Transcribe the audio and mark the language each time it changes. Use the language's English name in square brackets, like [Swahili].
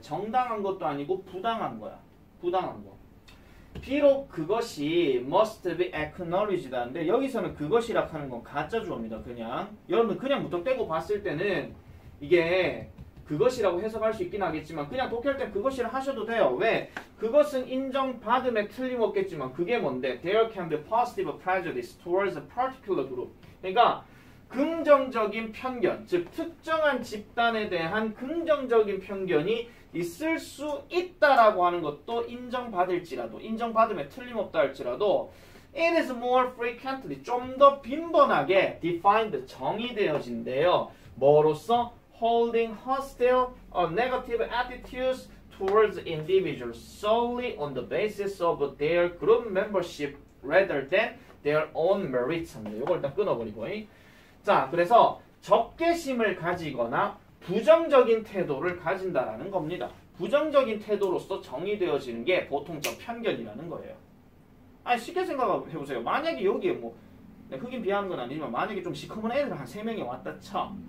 [Korean] 정당한 것도 아니고 부당한 거야. 부당한 거. 비록 그것이 [English] must be acknowledged [Korean] 하는데 여기서는 그것이라 하는 건 가짜 주어입니다. 그냥. 여러분 그냥 무턱대고 봤을 때는 이게 그것이라고 해석할 수 있긴 하겠지만 그냥 독해할 때 그것이라 하셔도 돼요. 왜? 그것은 인정받음에 틀림없겠지만 그게 뭔데? [English] There can be positive prejudice towards a particular group. [Korean] 그러니까 긍정적인 편견, 즉 특정한 집단에 대한 긍정적인 편견이 있을 수 있다라고 하는 것도 인정받을지라도 인정받음에 틀림없다 할지라도 [English] it is more frequently [Korean] 좀 더 빈번하게 defined 정의되어진대요. 뭐로써? [English] holding hostile or negative attitudes towards individuals solely on the basis of their group membership rather than their own merits. [Korean] 이걸 일단 끊어버리고. 자, 그래서 적개심을 가지거나 부정적인 태도를 가진다라는 겁니다. 부정적인 태도로서 정의되어지는 게 보통 저 편견이라는 거예요. 아니 쉽게 생각해보세요. 만약에 여기에 뭐 흑인 비하하는 건 아니지만 만약에 좀 시커먼 애들 한 3명이 왔다 쳐.